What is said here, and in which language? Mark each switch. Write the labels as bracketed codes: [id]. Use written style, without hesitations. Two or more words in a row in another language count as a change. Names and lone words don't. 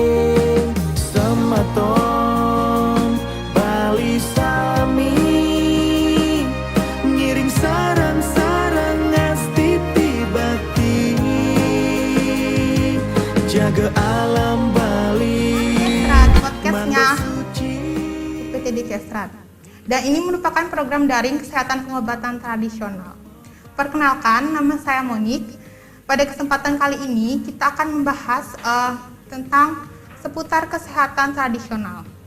[ban] semeton Bali sami ngiring sarang-sarang jaga alam Bali. [id] Podcastnya UPTD Kesrat. Dan ini merupakan program daring kesehatan pengobatan tradisional. Perkenalkan, nama saya Monik. Pada kesempatan kali ini kita akan membahas tentang seputar kesehatan tradisional.